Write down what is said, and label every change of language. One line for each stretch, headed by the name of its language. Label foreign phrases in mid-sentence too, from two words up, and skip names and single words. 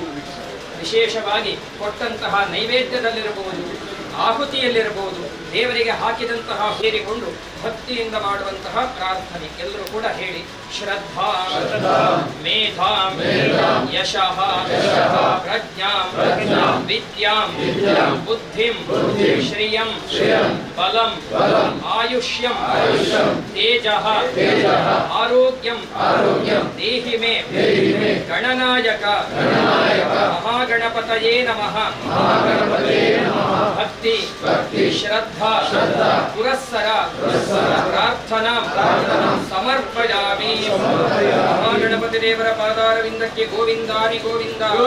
Kannada: ವಿಶೇಷವಾಗಿ ಕೊಟ್ಟಂತಹ ನೈವೇದ್ಯದಲ್ಲಿರಬಹುದು, ಆಹುತಿಯಲ್ಲಿರಬಹುದು, ದೇವರಿಗೆ ಹಾಕಿದಂತಹ ಸೇರಿಕೊಂಡು ಭಕ್ತಿಯಿಂದ ಮಾಡುವಂತಹ ಪ್ರಾರ್ಥನೆ ಎಲ್ಲರೂ ಕೂಡ ಹೇಳಿ.
Sanskrit: ಶ್ರದ್ಧಾ ಮೇಧಾಂ ಯಶಃ ಪ್ರಜ್ಞಾಂ ವಿದ್ಯಾಂ ಬುದ್ಧಿಂ ಶ್ರಿಯಂ ಬಲಂ ಆಯುಷ್ಯಂ ತೇಜಃ ಆರೋಗ್ಯಂ ದೇಹಿ ಮೇ ಗಣನಾಯಕ ಮಹಾಗಣಪತಯೇ ನಮಃ. ಭಕ್ತಿ ಶ್ರದ್ಧಾ ಪುರಸ್ಸರ ಪ್ರಾರ್ಥನಾ ಸಮರ್ಪಯಾಮಿ.
Kannada: ಮಹಾಗಣಪತಿ ದೇವರ ಪಾದಾರವಿಂದಕ್ಕೆ ಗೋವಿಂದಾನಿ ಗೋವಿಂದ.